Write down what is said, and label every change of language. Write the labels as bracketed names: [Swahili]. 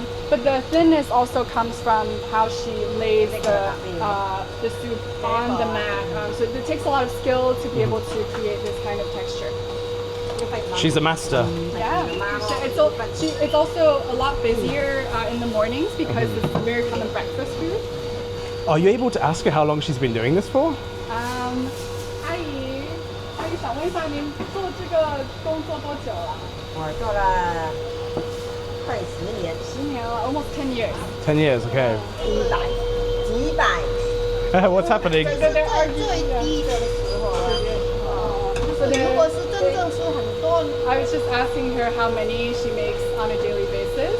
[English] But the thinness also comes from how she lays the soup on the mat. So it takes a lot of skill to be able to create this kind of texture. She's a master. Yeah, it's also a lot busier in the mornings because it's a very common breakfast food. Are you able to ask her how long she's been doing this for? [Chinese] 阿姨想问一下，您做这个工作多久了？我做了快10年， 10年了， [English] almost 10 years. 10 years, okay. [Chinese] 几百。 [English] What's happening? [Chinese] 这是最低的时候啊。如果是真正是很多， [English] I was just asking her how many she makes on a daily basis.